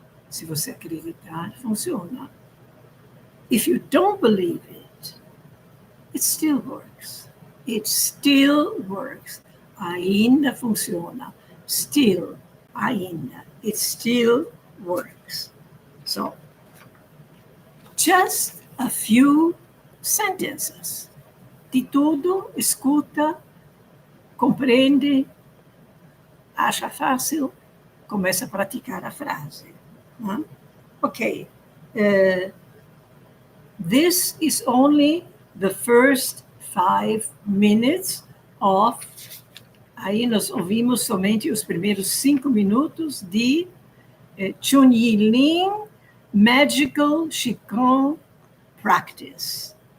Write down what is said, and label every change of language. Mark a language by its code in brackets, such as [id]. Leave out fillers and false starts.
[pt] Se você acreditar, funciona. [en] If you don't believe it, it still works. It still works. [pt] Ainda funciona. [en] Still, [pt] ainda. [en] It still works. So, just a few sentences. [pt] De tudo, escuta, compreende, acha fácil, começa a praticar a frase. [en] Okay. This is only the first 5 minutes of... [pt] Aí nós ouvimos somente os primeiros 5 minutos de CHUNYI LIN Magical Qigong Practice.